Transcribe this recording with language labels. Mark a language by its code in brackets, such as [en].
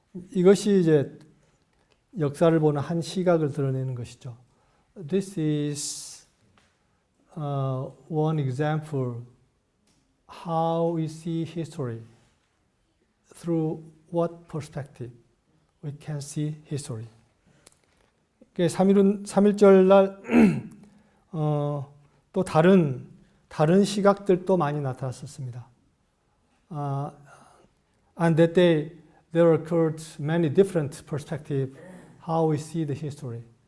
[ko] 이것이 이제 역사를 보는 한 시각을 드러내는 것이죠. [en] This is one example how we see history. Through what perspective we can see history. [ko] 3.1절 날 또 다른 시각들도 많이 나타났었습니다. [en] On that day, there occurred many different perspectives how we see the history.